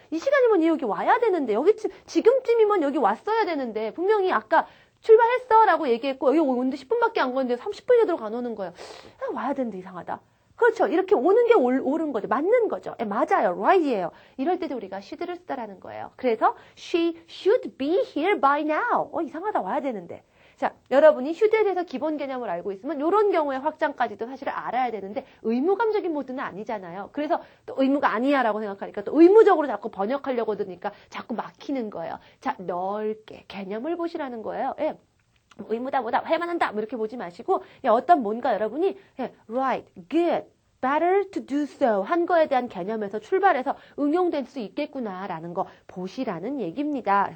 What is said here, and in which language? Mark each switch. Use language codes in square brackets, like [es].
[ko] 이 시간이면 얘 여기 와야 되는데 여기 지금쯤이면 여기 왔어야 되는데 분명히 아까 출발했어 라고 얘기했고 여기 오는데 10분밖에 안 걸렸는데 30분이 되도록 안 오는 거예요. 와야 되는데 이상하다. 그렇죠. 이렇게 오는 게 옳은 거죠. 맞는 거죠. 맞아요. right이에요. 이럴 때도 우리가 should를 쓰다라는 거예요. [en] 그래서 she should be here by now. [ko] 이상하다. 와야 되는데. 자, 여러분이 should에 대해서 기본 개념을 알고 있으면 이런 경우의 확장까지도 사실 알아야 되는데 의무감적인 모드는 아니잖아요. 그래서 또 의무가 아니야 라고 생각하니까 또 의무적으로 자꾸 번역하려고 드니까 자꾸 막히는 거예요. 자, 넓게 개념을 보시라는 거예요. 의무다 뭐다 해만 한다 뭐 이렇게 보지 마시고 어떤 뭔가 여러분이 [en] right, good, better to do so [ko] 한 거에 대한 개념에서 출발해서 응용될 수 있겠구나라는 거 보시라는 얘기입니다.